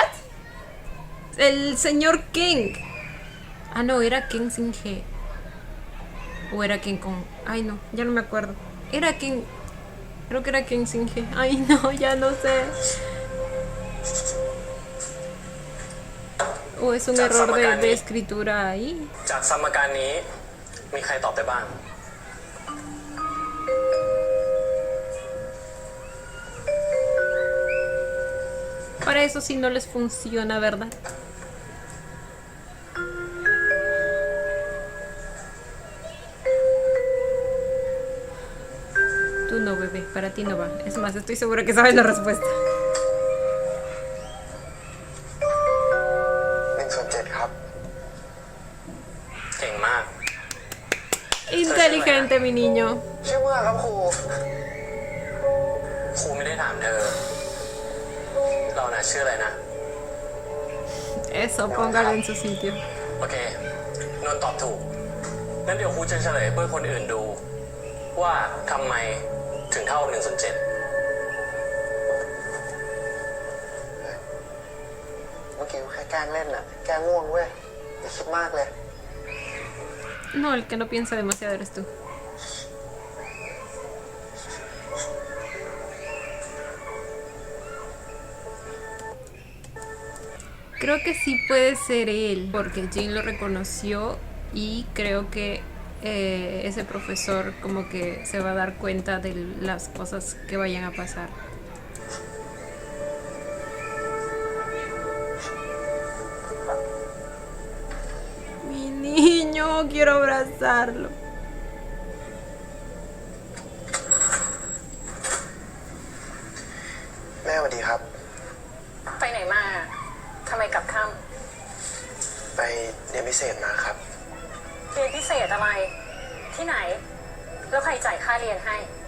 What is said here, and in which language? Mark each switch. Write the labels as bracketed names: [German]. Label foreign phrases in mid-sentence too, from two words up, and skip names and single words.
[Spanish] El señor Ken. Ah, no, era Ken sin G. O era Ken con... Ay, no, ya no me acuerdo. Era Ken... Creo que era Ken sin G. Ay, no, ya no sé. ¿O es un error de escritura ahí? [Thai] จากสมการนี้มีใครตอบได้บ้าง [Spanish] Para eso sí no les funciona, ¿verdad? Tú no, bebé, para ti no va. Es más, estoy segura que sabes la respuesta. [Thai] 1/7 ครับ เก่งมาก [Spanish] Inteligente, mi niño. [Thai] ชื่อเมื่อครับครู ครูไม่ได้ถามเธอ เราน่ะชื่ออะไรนะ [Spanish] Eso, póngalo en su sitio. [Thai] โอเคนนท์ตอบถูก งั้นเดี๋ยวครูจะเฉลยเพื่อคนอื่นดู ว่าทำไมถึงเท่า1/7 เมื่อกี้แค่แกล้งเล่นน่ะ แกล้งง่วงเว้ยอย่าคิดมากเลย [Spanish] No, el que no piensa demasiado eres tú. Creo que sí puede ser él, porque Jin lo reconoció y creo que ese profesor como que se va a dar cuenta de las cosas que vayan a pasar. Mi niño, quiero abrazarlo. [Thai] แม่สวัสดีครับ ไปไหนมาทำไมกลับค่ ไปเรียนพิเศษมาครับ ำเรียนพิเศษอะไร ที่ไหน แล้วใครจ่ายค่าเรียนให้